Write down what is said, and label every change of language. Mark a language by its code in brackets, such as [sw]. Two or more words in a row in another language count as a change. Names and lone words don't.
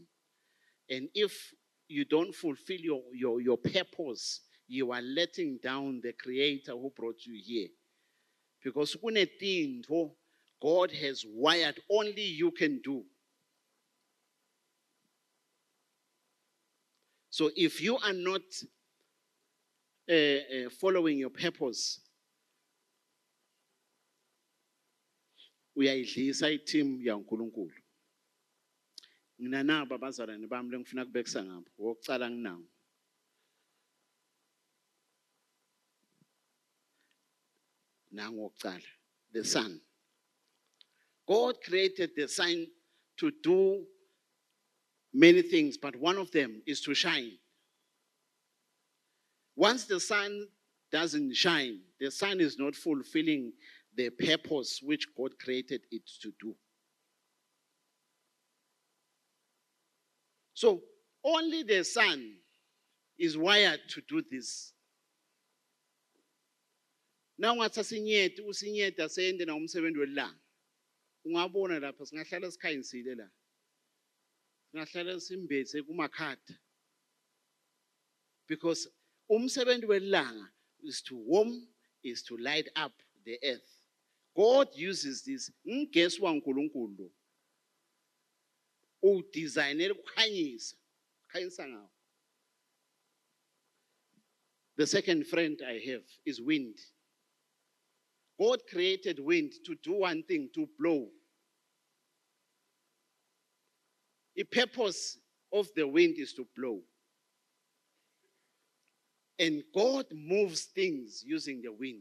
[en] And if you don't fulfill your purpose, you are letting down the Creator who brought you here. Because God has wired only you can do. So if you are not following your purpose, [ss] uyayidlisa i-team yaNkulunkulu. Mina naba abazalwane bami lengifuna kubekisa ngabo. Wokucala nginawo. Nangu wokucala, [en] the sun. God created the sun to do many things, but one of them is to shine. Once the sun doesn't shine, the sun is not fulfilling the purpose which God created it to do. So only the sun is wired to do this. [ss] Now ngathi asinyete usinyeta sende na umsebenzi welanga. Ungabona lapha singahlala sikhanyisile la. Singahlala simbethe kumakhada. [en] Because [ss] umsebenzi welanga [en] is to warm, is to light up the earth. God uses this. [ss] Ngesi waNkulunkulu. Udesignele ukukhanyisa. Khanyisa ngawo. [en] The second friend I have is wind. God created wind to do one thing, to blow. The purpose of the wind is to blow. And God moves things using the wind.